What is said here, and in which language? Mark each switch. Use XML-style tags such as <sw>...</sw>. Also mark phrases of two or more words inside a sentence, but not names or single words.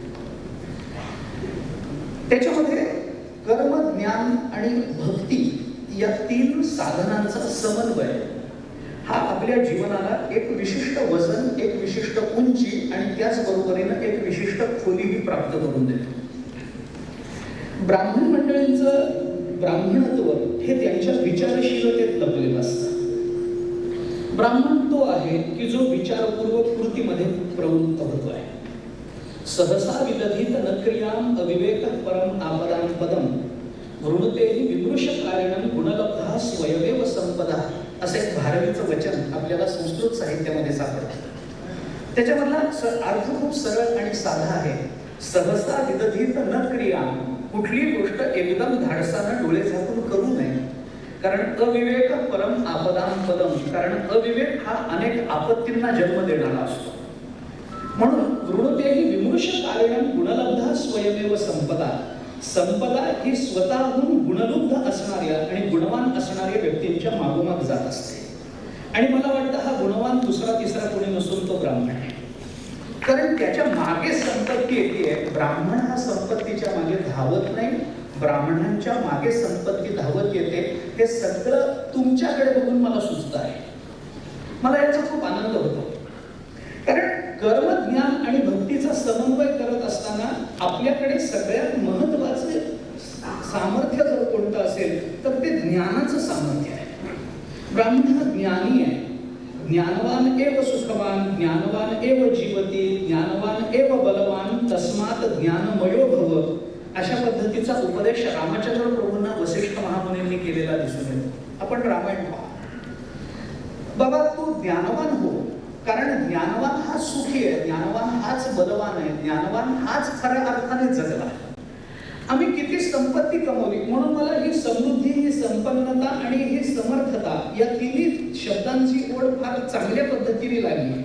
<mr>त्याच्यामध्ये कर्म, ज्ञान आणि भक्ती या तीन साधनांचा समन्वय हा आपल्या जीवनाला एक विशिष्ट वजन, एक विशिष्ट उंची आणि त्याचबरोबरीने एक विशिष्ट खोलीही प्राप्त करून देतो. ब्राह्मण मंडळींचं ब्राह्मणत्व हे त्यांच्या विचारशीलतेत लपलेलं असतं. ब्राह्मण तो आहे की जो विचारपूर्वक कृतीमध्ये प्रवृत्त होतो आहे.</mr> <sa>सहसा विदधित न क्रियाम अविवेक परम आपदां पदम वृणतेहि विमृश कारणं गुणलब्धा स्वयमेव संपदा,</sa> <mr>असं एक भारवीचं वचन आपल्याला संस्कृत साहित्यामध्ये सापडतं. त्याच्यामधला अर्थ खूप सरळ आणि साधा आहे.</mr> <sa>सहसा विदधित न क्रिया,</sa> <mr>कुठली गोष्ट एकदम धाडसानं डोळे झाकून करू नये.</mr> <sa>कारण अविवेक परम आपदाम पदम,</sa> <mr>कारण अविवेक हा अनेक आपत्तींना जन्म देणारा असतो.</mr> <sa>म्हणून वृणुतेही विमृश कारणं गुणलब्धा स्वयमेव संपदा.</sa> <mr>संपदा ही स्वतःहून गुणलुब्ध असणाऱ्या आणि गुणवान असणाऱ्या व्यक्तींच्या मागोमाग जात असते. आणि मला वाटतं हा गुणवान दुसरा तिसरा कोणी नसून तो ब्राह्मण आहे. कारण त्याच्या मागे संपत्ती येते. ब्राह्मण हा संपत्तीच्या मागे धावत नाही, ब्राह्मणांच्या मागे संपत्ती धावत येते. हे सगळं तुमच्याकडे बघून मला सुचत आहे. मला याचा खूप आनंद होतो. कारण कर्म, ज्ञान आणि भक्तीचा समन्वय करत असताना आपल्याकडे सगळ्यात महत्वाचे सामर्थ्य जर कोणतं असेल तर ते ज्ञानाचं सामर्थ्य आहे. ब्राह्मण हा ज्ञानी आहे.</mr> <sa>ज्ञानवान एव सुखवान, ज्ञानवान एव जीवती, ज्ञानवान एव बलवान, तस्मात ज्ञानमयो भव.</sa> <mr>अशा पद्धतीचा उपदेश रामचंद्र प्रभूंना वसिष्ठ महामुनींनी केलेला दिसून येतो. आपण रामायण पहा. बाबा तू ज्ञानवान हो, कारण ज्ञानवान हा सुखी आहे, ज्ञानवान हाच बलवान आहे, ज्ञानवान हाच खऱ्या अर्थाने जगला. आम्ही किती संपत्ती कमवली, म्हणून मला ही समृद्धी, ही संपन्नता आणि ही समर्थता या तिन्ही शब्दांची ओढ फार चांगल्या पद्धतीने लागली.</mr>